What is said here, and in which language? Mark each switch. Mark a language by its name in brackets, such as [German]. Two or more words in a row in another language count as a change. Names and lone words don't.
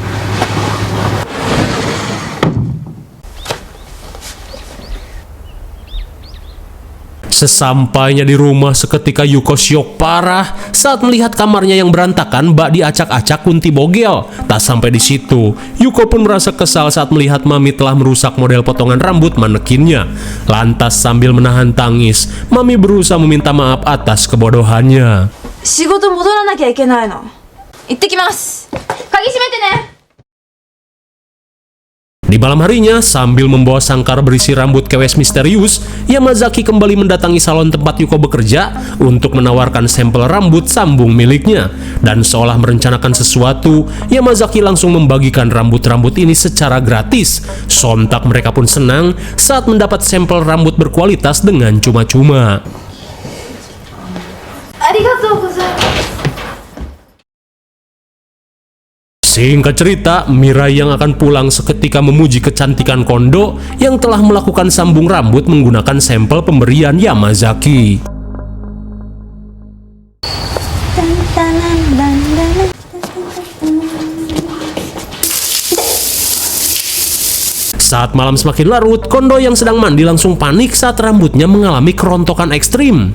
[Indonesian] Sesampainya di rumah, seketika Yuko syok parah saat melihat kamarnya yang berantakan bak diacak-acak kunti bogel. Tak sampai di situ, Yuko pun merasa kesal saat melihat Mami telah merusak model potongan rambut manekinnya. Lantas sambil menahan tangis, Mami berusaha meminta maaf atas kebodohannya. [Japanese] 仕事戻らなきゃいけないの。行ってきます。鍵閉めてね。 [Indonesian] Di malam harinya, sambil membawa sangkar berisi rambut Kewes misterius, Yamazaki kembali mendatangi salon tempat Yuko bekerja untuk menawarkan sampel rambut sambung miliknya. Dan seolah merencanakan sesuatu, Yamazaki langsung membagikan rambut-rambut ini secara gratis. Sontak mereka pun senang saat mendapat sampel rambut berkualitas dengan cuma-cuma. [Japanese] Arigatou gozaimasu. [Indonesian] Singkat cerita, Mirai yang akan pulang seketika memuji kecantikan Kondo yang telah melakukan sambung rambut menggunakan sampel pemberian Yamazaki. Saat malam semakin larut, Kondo yang sedang mandi langsung panik saat rambutnya mengalami kerontokan ekstrim.